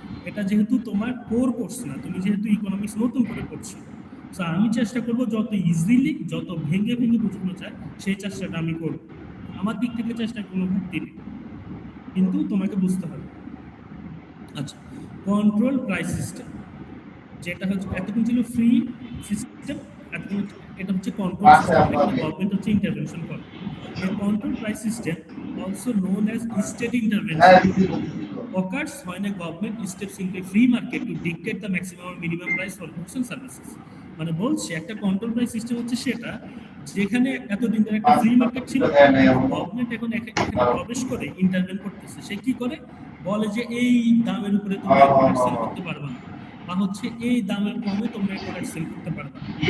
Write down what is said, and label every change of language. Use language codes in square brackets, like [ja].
[bn] এটা যেহেতু তোমার কোর কোর্স না, তুমি যেহেতু ইকোনমিক্স নতুন করে পড়ছো, তো আমি চেষ্টা করবো যত ইজিলি, যত ভেঙে ভেঙে বোঝানো চায় সেই চেষ্টাটা আমি করবো। আমার দিক থেকে চেষ্টা কোনো ঘাটতি নেই, কিন্তু তোমাকে বুঝতে হবে। আচ্ছা, কন্ট্রোল প্রাইস সিস্টেম, যেটা হচ্ছে এতক্ষণ ছিল ফ্রি সিস্টেম, এটা হচ্ছে কন্ট্রোল সিস্টেম, এখানে গভর্নমেন্ট হচ্ছে ইন্টারভেনশন করে। [en] এই control price system also known as state intervention occurs when a government steps into a free market to dictate the maximum or minimum price for goods and services. [bn] মানে বলছে একটা control price system হচ্ছে সেটা যেখানে এতদিন ধরে একটা free market ছিল, গভর্নমেন্ট এখন এখানে প্রবেশ করে ইন্টারভেন করতেছে। সে কি করে বলে যে এই দামের উপরে তোমরা প্রোডাক্ট সেল করতে পারবে না, বা হচ্ছে এই দামের কমে তোমরা প্রোডাক্ট সেল করতে পারবে না।